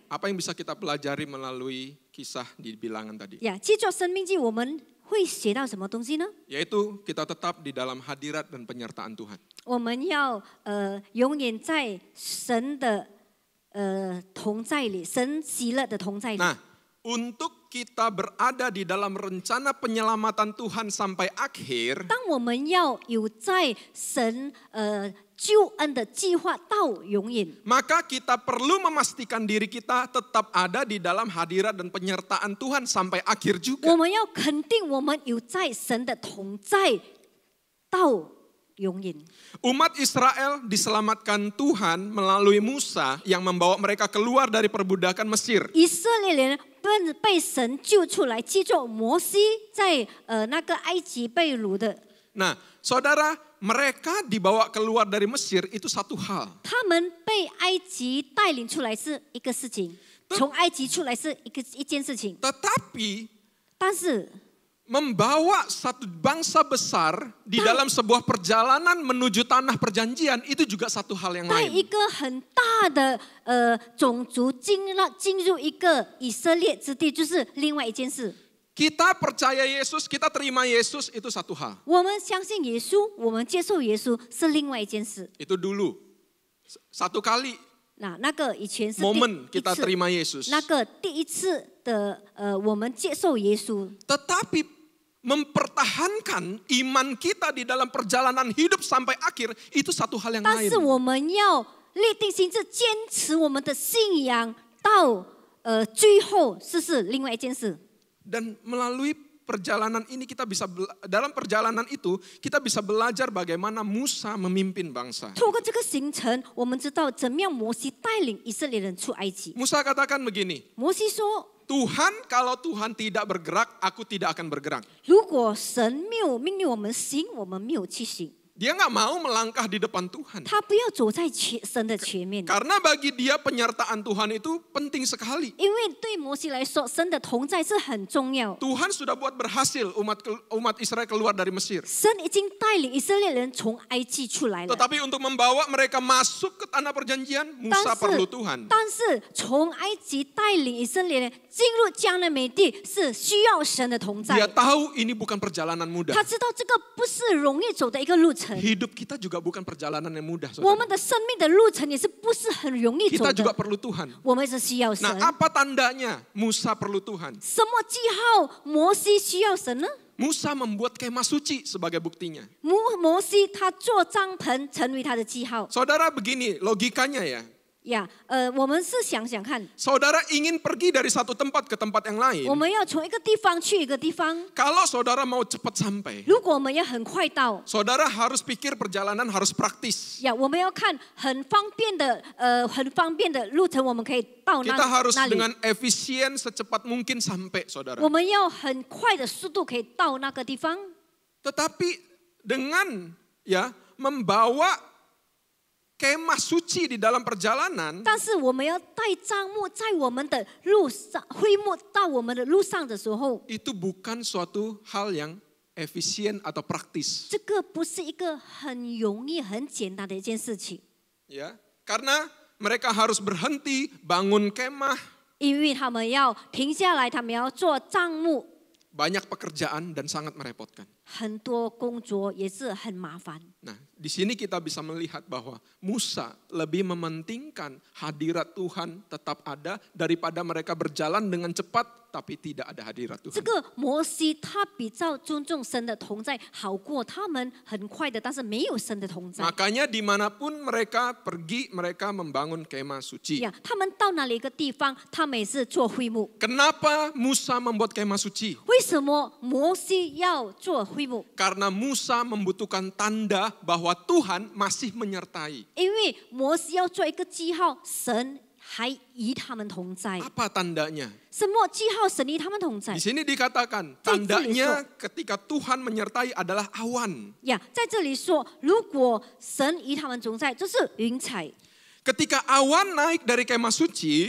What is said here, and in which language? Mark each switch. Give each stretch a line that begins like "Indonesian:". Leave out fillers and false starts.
Indonesian: Apa yang bisa kita pelajari melalui kisah di bilangan tadi?
Chinese: 呀，记住生命记，我们会学到什么东西呢？
Indonesian: Yaitu kita tetap di dalam hadirat dan penyertaan Tuhan.
Chinese: 我们要永远在神的同在里，神喜乐的同在里。
Indonesian: Nah, untuk kita berada di dalam rencana penyelamatan Tuhan sampai akhir,
Chinese: 当我们要有在神救恩的计划到永远，
Indonesian: maka kita perlu memastikan diri kita tetap ada di dalam hadirat dan penyertaan Tuhan sampai akhir
Chinese: 我
Indonesian: juga.
Chinese: 们要肯定我们有在神的同在到永远。
Indonesian: Umat Israel diselamatkan Tuhan melalui Musa yang membawa mereka keluar dari perbudakan Mesir.
Chinese: 以色列人被神救出来，记住摩西在那个埃及被掳的，
Indonesian: Nah, saudara, mereka dibawa keluar dari Mesir itu satu hal.
Chinese: 他们被埃及带领出来是一个事情，从埃及出来是一件事情，
Indonesian: Tetapi
Chinese: 但是
Indonesian: membawa satu bangsa besar di dalam sebuah perjalanan menuju tanah perjanjian itu juga satu hal yang
Chinese: 带一
Indonesian: lain.
Chinese: 个很大的种族进入一个以色列之地，就是另外一件事。
Indonesian: Kita percaya Yesus, kita terima Yesus itu satu hal.
Chinese: 我们相信耶稣，我们接受耶稣是另外一件事。
Indonesian: Itu dulu. Satu kali
Chinese: 那个以前是
Indonesian: momen
Chinese: 第一
Indonesian: kita
Chinese: 次，
Indonesian: terima Yesus.
Chinese: 那个第一次的我们接受耶稣。
Indonesian: Tetapi mempertahankan iman kita di dalam perjalanan hidup sampai akhir itu satu hal yang
Chinese: 但
Indonesian: lain.
Chinese: 是我们要立定心志，坚持我们的信仰到最后，这是另外一件事。
Indonesian: Dan melalui perjalanan ini kita bisa dalam perjalanan itu kita bisa belajar bagaimana Musa memimpin bangsa.
Chinese: 透过这个行程，我们知道怎么样摩西带领以色列人出埃及。
Indonesian: Musa katakan begini,
Chinese: 摩西说，
Indonesian: Tuhan kalau Tuhan tidak bergerak, aku tidak akan bergerak.
Chinese: 如果神没有命令我们行，我们没有去行。
Indonesian: Dia nggak mau melangkah di depan Tuhan.
Chinese: 他不要走在神的前面，
Indonesian: Karena bagi dia penyertaan Tuhan itu penting sekali.
Chinese: 因为对摩西来说，神的同在是很重要。
Indonesian: Tuhan sudah buat berhasil umat Israel keluar dari Mesir.
Chinese: 神已经带领以色列人从埃及出来了，
Indonesian: Tetapi untuk membawa mereka masuk ke tanah perjanjian, Musa perlu Tuhan.
Chinese: 但是从埃及带领以色列人进入迦南美地是需要神的同在。
Indonesian: Dia tahu ini bukan perjalanan mudah.
Chinese: 他知道这个不是容易走的一个路程，
Indonesian: Hidup kita juga bukan perjalanan yang mudah.
Chinese: 我们的生命的路程也是不是很容易走
Indonesian: Kita juga
Chinese: 的。
Indonesian: perlu Tuhan.
Chinese: 我们是需要神。
Indonesian: Nah, apa tandanya Musa perlu Tuhan?
Chinese: 什么记号摩西需要神呢？
Indonesian: Musa membuat kemah suci sebagai buktinya.
Chinese: 摩西他做帐篷成为他的记号
Indonesian: Saudara begini, logikanya ya.
Chinese: 呀。我们是想想看，
Indonesian: Saudara ingin pergi dari satu tempat ke tempat yang lain.
Chinese: 我们要从一个地方去一个地方，
Indonesian: Kalau saudara mau cepat sampai,
Chinese: 如果我们要很快到，
Indonesian: saudara harus pikir perjalanan harus praktis.
Chinese: 呀，我们要看很方便的路程，我们可以到
Indonesian: Kita harus
Chinese: 那里。
Indonesian: dengan efisien secepat mungkin sampai, saudara.
Chinese: 我们要很快的速度可以到那个地方，
Indonesian: Tetapi dengan ya membawa kemah suci di dalam perjalanan,
Chinese: 但是我们要带帐幕在我们的路上，会幕到我们的路上的时候，
Indonesian: itu bukan suatu hal yang efisien atau praktis.
Chinese: 这个不是一个很容易、很简单的一件事情，
Indonesian: Ya, karena mereka harus berhenti bangun kemah,
Chinese: 因为他们要停下来，他们要做帐幕，
Indonesian: banyak pekerjaan dan sangat merepotkan.
Chinese: 很多工作也是很麻烦。
Indonesian: Nah, di sini kita bisa melihat bahwa Musa lebih mementingkan hadirat Tuhan tetap ada daripada mereka berjalan dengan cepat tapi tidak ada hadirat
Chinese: 这
Indonesian: Tuhan.
Chinese: 个摩西他比较尊重神的同在，好过他们很快的，但是没有神的同在。
Indonesian: Makanya dimanapun mereka pergi, mereka membangun kemah suci.
Chinese: 呀，他们到哪里一个地方，他们也是做会幕。
Indonesian: Kenapa Musa membuat kemah suci?
Chinese: 为什么摩西要做会幕？
Indonesian: Karena Musa membutuhkan tanda bahwa Tuhan masih menyertai.
Chinese: 因为摩西要做一个记号，神还与他们同在。
Indonesian: Apa tandanya?
Chinese: 什么记号？神与他们同在
Indonesian: Di。 sini dikatakan tandanya ketika Tuhan menyertai adalah awan.
Chinese: 呀，在这里说，如果神与他们同在，就是云彩。
Indonesian: Ketika awan naik dari kemah suci,